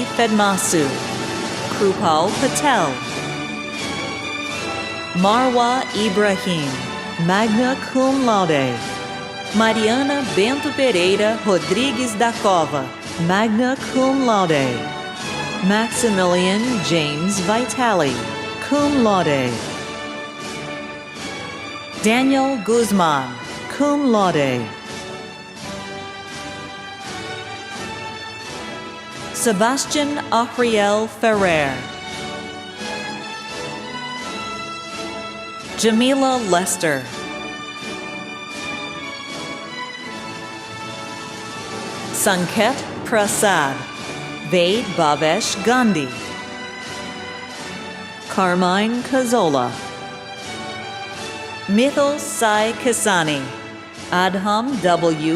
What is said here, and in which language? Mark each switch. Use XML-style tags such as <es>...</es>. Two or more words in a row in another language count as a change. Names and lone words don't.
<en>Fedmasu, Krupal Patel, Marwa Ibrahim,</en> <la>magna cum laude,</la> <en>Mariana Bento Pereira Rodrigues da Cova,</en> <la>magna cum laude,</la> <en>Maximilian James Vitali,</en> <la>cum laude,</la> <en>Daniel Guzman,</en> <la>cum laude,</la> <en>Sebastian Afriel Ferrer, Jamila Lester, Sanket Prasad, Ved Bhavesh Gandhi, Carmine Cazola, Mithil Sai Kisani, Adham W.</en>